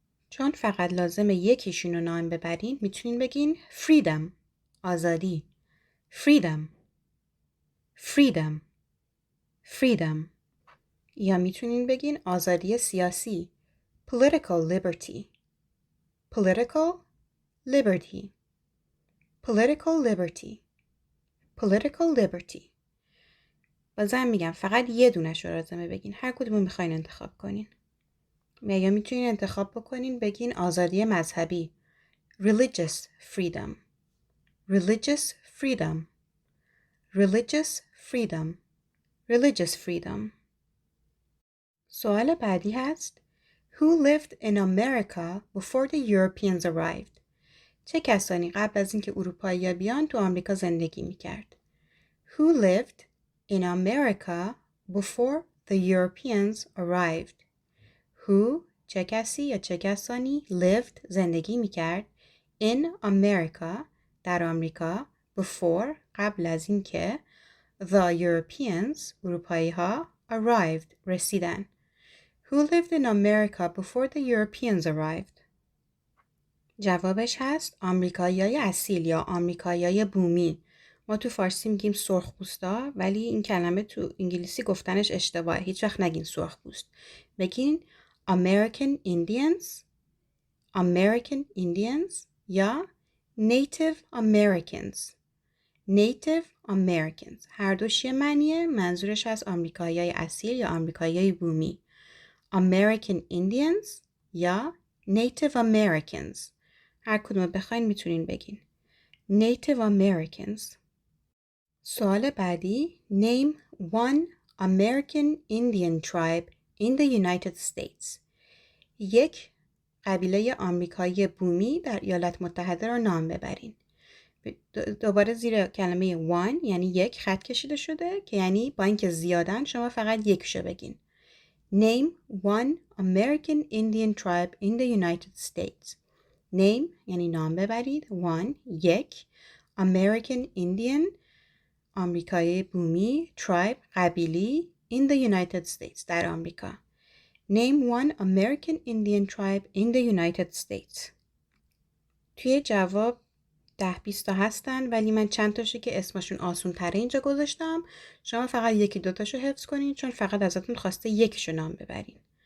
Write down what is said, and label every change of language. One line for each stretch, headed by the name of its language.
Persian: چون فقط لازمه یکیشون رو نام ببرین میتونین بگین freedom آزادی، freedom freedom freedom یا میتونین بگین آزادی سیاسی
English: political liberty political liberty
Persian: political liberty political liberty. بازم میگم فقط یه دونش رو لازمه بگین. هر کدومو میخواین انتخاب کنین. یا میتونین انتخاب بکنین بگین آزادی مذهبی
English: religious freedom religious freedom
Persian: religious freedom religious freedom. سوال بعدی هست
English: Who lived in America before the Europeans arrived?
Persian: چه کسانی قبل از اینکه اروپایی‌ها بیان تو آمریکا زندگی میکرد؟
English: Who lived in America before the Europeans arrived?
Persian: Who چه کسی یا چه کسانی lived زندگی میکرد in America در آمریکا before قبل از اینکه the Europeans اروپایی ها arrived رسیدن.
English: Who lived in America before the Europeans arrived?
Persian: جوابش هست آمریکاییای اصیل یا آمریکاییای بومی. ما تو فارسی میگیم سرخپوستا ولی این کلمه تو انگلیسی گفتنش اشتباهه. هیچ وقت نگین سرخپوست. بگین
English: American Indians American Indians یا Native Americans
Persian: Native Americans. هر دوش یه معنیه. منظورش از آمریکاییای اصیل یا آمریکاییای بومی.
English: American Indians یا Native Americans.
Persian: هر کدوم بخواین میتونین بگین.
English: Native Americans.
Persian: سوال بعدی
English: Name one American Indian tribe in the United States.
Persian: یک قبیله آمریکایی بومی در ایالات متحده را نام ببرین. دوباره زیر کلمه one یعنی یک خط کشیده شده که یعنی با اینکه زیادن شما فقط یکشو بگین.
English: Name one American Indian tribe in the United States.
Persian: Name یعنی نام ببرید. One یک. American Indian آمریکایی بومی. Tribe قبیلی.
English: in the United States
Persian: در آمریکا.
English: Name one American Indian tribe in the United States.
Persian: توی جواب 10-20 تا هستن ولی من چند تاشو که اسمشون آسون تره اینجا گذاشتم. شما فقط 1-2 تاشو حفظ کنین چون فقط ازتون خواسته یکیشو نام ببرین.